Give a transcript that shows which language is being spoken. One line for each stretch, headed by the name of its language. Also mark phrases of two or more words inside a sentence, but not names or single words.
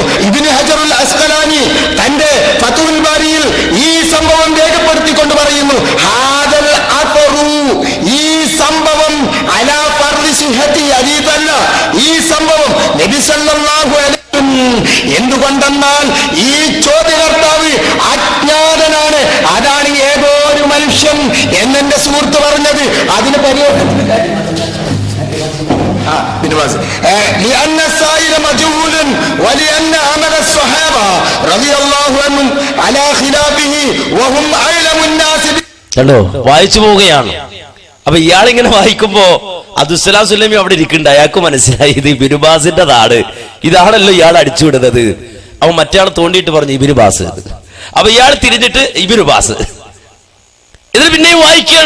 Malayalam: ഇബ്നു ഹജറുൽ അസ്ഖലാനി തന്റെ ഫത്ഹുൽ ബാരിയിൽ ഈ സംഭവം രേഖപ്പെടുത്തിക്കൊണ്ട് പറയുന്നു,
Arabic: هذا الأثر,
Malayalam: ഈ സംഭവം
Arabic: على فرض صحته
Malayalam: അദീതല്ല. ഈ സംഭവം നബി
Arabic: صلى الله عليه
Malayalam: എന്തുകൊണ്ടെന്നാൽ ഈ ചോദ്യകർത്താവ് അജ്ഞാതനാണ്. അതാണ് ഏതോ ഒരു മനുഷ്യൻ എന്നെന്റെ സുഹൃത്ത് പറഞ്ഞത്.
Arabic: അതിന് لأن السائل مجهول ولأن عمل الصحابة رضي الله عنهم على خلافه وهم أعلم الناس.
Malayalam: കണ്ടോ? വായിച്ചു പോവുകയാണ്. അപ്പൊ ഇയാളിങ്ങനെ വായിക്കുമ്പോ അബ്ദുസ്സലാം സുലൈമി അവിടെ ഇരിക്കുന്നുണ്ട്. അയാൾക്ക് മനസ്സിലായി ഇത് ഇബ്നു ബാസിന്റെ നാട്, ഇതാണല്ലോ ഇയാൾ അടിച്ചുവിടുന്നത്. അപ്പൊ മറ്റേ ആൾ തോണ്ടിയിട്ട് പറഞ്ഞു ഇബ്നു ബാസ്. അപ്പൊ ഇയാൾ തിരിഞ്ഞിട്ട് ഇബ്നു ബാസ്. ഇതിൽ പിന്നെയും വായിക്കുകയാണ്.